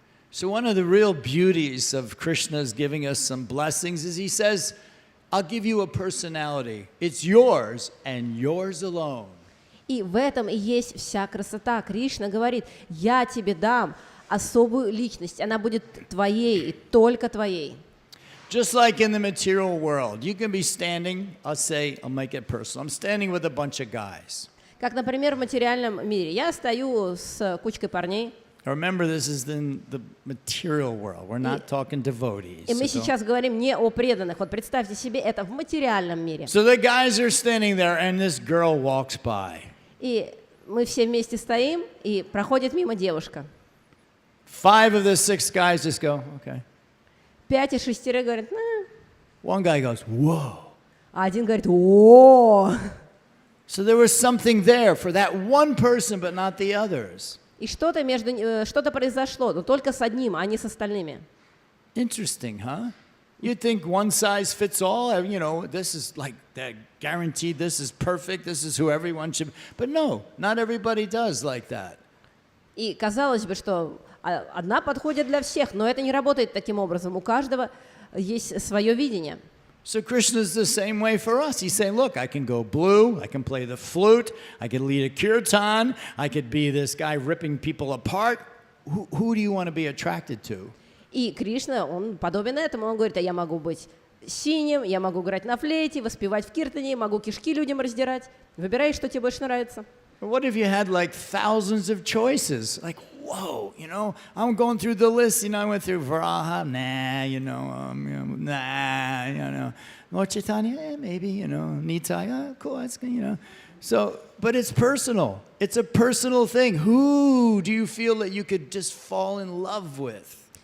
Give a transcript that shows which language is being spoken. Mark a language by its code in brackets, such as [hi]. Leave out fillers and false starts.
[en] So one of the real beauties of Krishna's giving us some blessings is he says, I'll give you a personality. It's yours and yours alone. [ru] И в этом и есть вся красота. Кришна говорит, я тебе дам особую личность, она будет твоей и только твоей. [en] Just like in the material world, you can be standing, I'll make it personal. I'm standing with a bunch of guys. [ru] Как, например, в материальном мире. Я стою с кучкой парней. [en] Remember, this is in the material world. We're not talking devotees. [ru] И мы сейчас говорим не о преданных. Вот представьте себе, это в материальном мире. [en] So the guys are standing there, and this girl walks by. [ru] И мы все вместе стоим, и проходит мимо девушка. [en] 5 of the 6 guys just go, okay. [ru] 5 из 6 говорят, [en] One guy goes, whoa. [ru] а один говорит, о. [en] So there was something there for that one person, but not the others. [ru] И что-то произошло, но только с одним, а не с остальными. [en] Interesting, huh? You'd think one size fits all, you know, this is like that guaranteed, this is perfect, this is who everyone should, but no, not everybody does like that. [ru] И казалось бы, что одна подходит для всех, но это не работает таким образом. У каждого есть свое видение. [en] So Krishna's the same way for us. He's saying, look, I can go blue, I can play the flute, I can lead a kirtan, I could be this guy ripping people apart. Who do you want to be attracted to? [ru] И Кришна, он подобен этому. Он говорит, я могу быть синим, я могу играть на флейте, воспевать в киртане, могу кишки людям раздирать. Выбирай, что тебе больше нравится. [en] What if you had like thousands of choices? Like, whoa, you know, I'm going through the list. You know, I went through Varaha, nah, you know, nah, you know, Lord Chaitanya, maybe, you know, Nitai, cool, that's good, you know. So, but it's personal. It's a personal thing. Who do you feel that you could just fall in love with?